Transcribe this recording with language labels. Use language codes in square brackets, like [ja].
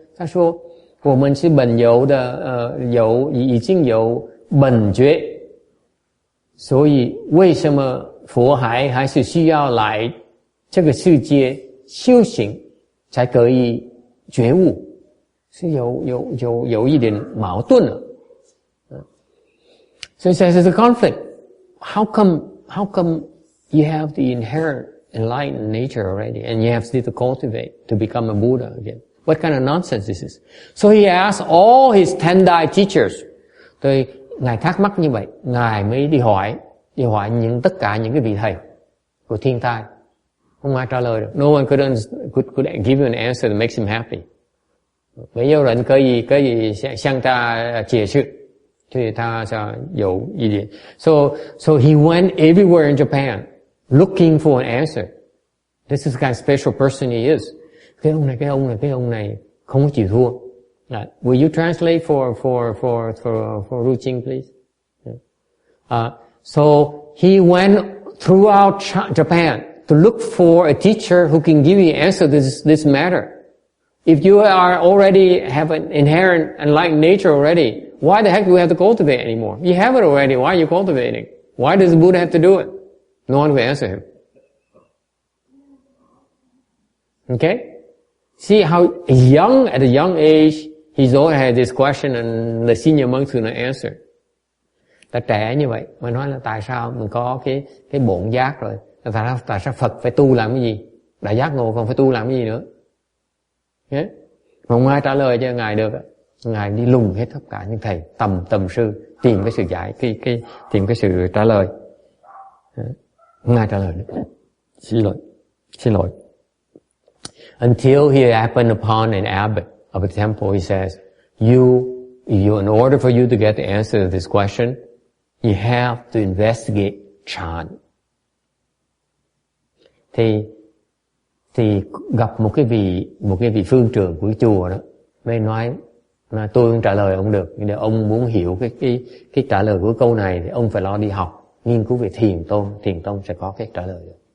[zh] 他说我们是本有的已经有本觉，所以为什么佛还是需要来这个世界修行才可以觉悟？是有一点矛盾了。 [en] So he says there's a conflict. How come you have the inherent enlightened nature already and you have still to cultivate to become a Buddha again? What kind of nonsense is this? So he asked all his Tendai teachers. [vi] Thì ngài thắc mắc như vậy, ngài mới đi hỏi tất cả những cái vị thầy của Thiên Tai. Không ai trả lời được. [en] No one could give you an answer that makes him happy. [zh] 没有人可以向他解释。所以他有一点。 [en] So he went everywhere in Japan looking for an answer. This is the kind of special person he is. [vi] Cái ông này không có chịu thua. [en] Will you translate for Ru Ching, please? So he went throughout Japan to look for a teacher who can give you an answer to this matter. If you are already have an inherent enlightened nature already, why the heck do we have to cultivate anymore? You have it already. Why are you cultivating? Why does the Buddha have to do it? No one will answer him. Okay? See how at a young age, he's already had this question and the senior monks will not answer. [vi] Ta trẻ như vậy, mà nói là tại sao mình có cái bổn giác rồi, tại sao Phật phải tu làm cái gì? Đã giác ngộ còn phải tu làm cái gì nữa? Okay? Mà không ai trả lời cho Ngài được. Ngài đi lùng hết tất cả những thầy tầm sư tìm cái sự tìm cái sự trả lời. Không ai trả lời được. Xin lỗi. [en] Until he happened upon an abbot of a temple, he says, in order for you to get the answer to this question, you have to investigate chant. [vi] Thì gặp một cái vị phương trưởng của chùa đó, mới nói là tôi không trả lời ông được, nhưng ông muốn hiểu cái trả lời của câu này thì ông phải lo đi học, nghiên cứu về thiền tông sẽ có cái trả lời được.